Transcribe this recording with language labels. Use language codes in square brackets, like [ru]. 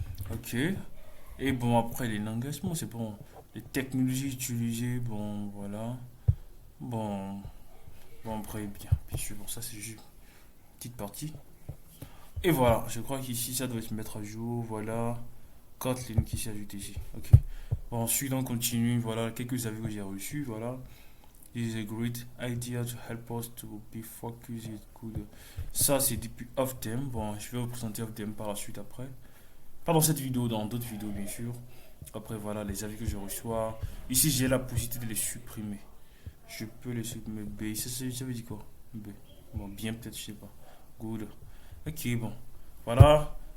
[fr] Ok. Et bon, après, les langages, bon, c'est bon. Les technologies utilisées, bon, voilà. Bon, après, bien sûr, bon, ça, c'est juste une petite partie. Et voilà, je crois qu'ici, ça doit se mettre à jour, voilà. Kotlin qui s'est ajouté ici. Ok. Bon, ensuite, on continue, voilà, quelques avis que j'ai reçus, voilà. [en] This is a great idea to help us to be focused. [fr] Good. Ça, c'est depuis Off-Them. Bon, je vais vous présenter Off-Them par la suite après. Pas dans cette vidéo, dans d'autres vidéos, bien sûr. Après, voilà, les avis que je reçois. Ici, j'ai la possibilité de les supprimer. Je peux les supprimer. B, ça veut dire quoi? B. Bon, bien, peut-être, je sais pas. Good. Ok, bon. Voilà.